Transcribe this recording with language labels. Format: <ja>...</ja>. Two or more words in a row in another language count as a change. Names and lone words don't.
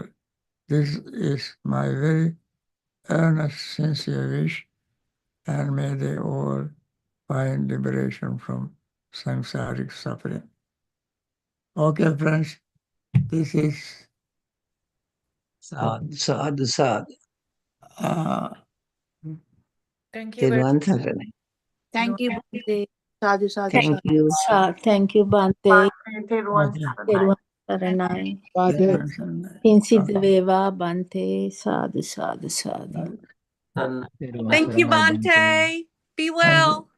<en>This is my very earnest, sincere wish, and may they all find liberation from samsaric suffering. Okay, friends, this is</en> <pi>Sadhu, sadhu, sadhu.</pi> <en>Thank you.</en> <si>Therwan Saranai.</si> <en>Thank you,</en> <pi>Bhante. Sadhu, sadhu,</pi> <en>Thank sadhu. you. Thank you, Bhante. okay.</en> <si>Teruvan Saranai.</si> <en>Bhante.</en> <si>Pinsidaveva Bhante.</si> <pi>Sadhu, sadhu, sadhu.</pi> <en>Thank you, Bhante. Be well.</en>